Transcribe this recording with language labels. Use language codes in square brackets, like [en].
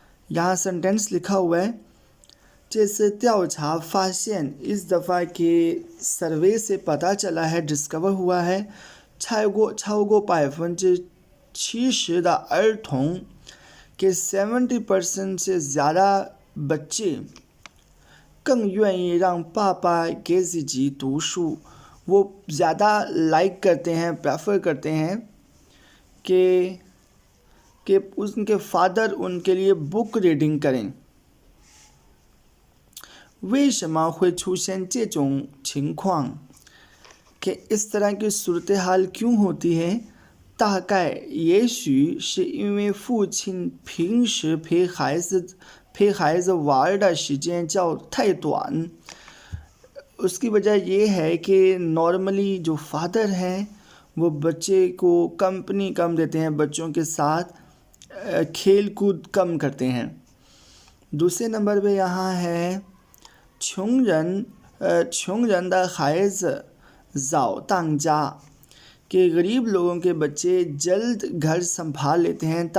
[hi] यहाँ सेंटेंस लिखा हुआ है, जैसे त्याओछा फासियन, इस दफ़ा के सर्वे से पता चला है, डिस्कवर हुआ है, [zh] 超过70%的儿童 [hi] के 70% से ज़्यादा बच्चे [zh] 更愿意让爸爸给自己读书, [hi] वो ज़्यादा लाइक करते हैं, प्रेफर करते हैं कि उनके फादर उनके लिए बुक रीडिंग करें। [zh] 为什么会出现这种情况? [hi] कि इस तरह की सूरत हाल क्यों होती है? [zh] 大概也许是因为父亲平时陪孩子玩的时间较太短。 [hi] उसकी वजह यह है कि नॉर्मली जो फादर हैं वो बच्चे को कंपनी कम देते हैं, बच्चों के साथ खेल कूद कम करते हैं। दूसरे नंबर पे यहाँ है [zh] 穷人的孩子早当家 [hi] कि गरीब लोगों के बच्चे जल्द घर संभाल लेते हैं।